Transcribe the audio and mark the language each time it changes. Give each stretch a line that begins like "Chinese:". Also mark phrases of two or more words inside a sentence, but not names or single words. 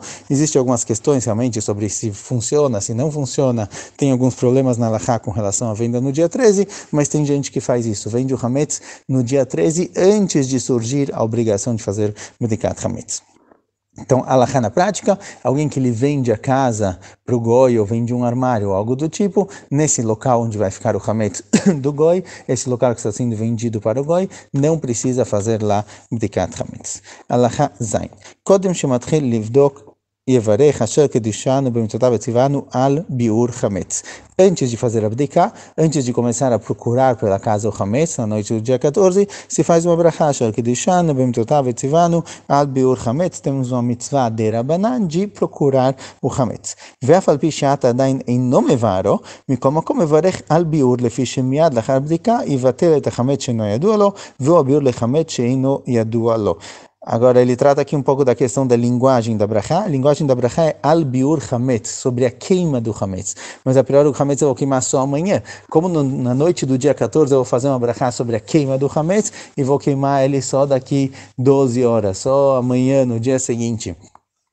Portuguese: Existem algumas questões realmente sobre se funciona, se não funciona, tem alguns problemas na alahá com relação à venda no dia 13, mas tem gente que faz isso, vende o hametz no dia 13 antes de surgir a obrigação de fazer
Hebrew: בדיקת חמץ.
Portuguese: Então, alahá na prática, alguém que lhe vende a casa para o goi ou vende um armário ou algo do tipo, nesse local onde vai ficar o hametz do goi, esse local que está sendo vendido para o goi, não precisa fazer lá
Hebrew: בדיקת חמץ. הלכה ז. קודם שמתחיל לבדוק יברך אשר קדשנו במצותיו וצונו על ביעור חמץ.
Portuguese: Antes de fazer a bdiká, antes de começar a procurar pela casa o hametz, na noite do dia 14, se faz uma brachá,
Hebrew: אשר קדשנו במצותיו וצונו על ביעור חמץ.
Portuguese: Temos uma mitzvah de Rabanan de procurar o hametz.
Hebrew: ואף על פי שעדיין אינו מבערו, מכל מקום מברך על ביעור לפי שמיד לאחר בדיקה יבטל את החמץ שאינו ידוע לו, והוא ביעור לחמץ שאינו ידוע לו.
Portuguese: Agora, ele trata aqui um pouco da questão da linguagem da brachá. A linguagem da brachá é
Hebrew: על ביעור חמץ,
Portuguese: sobre a queima do hametz. Mas a priori o hametz eu vou queimar só amanhã. Como na noite do dia 14 eu vou fazer uma brachá sobre a queima do hametz e vou queimar ele só daqui 12 horas, só amanhã, no dia seguinte.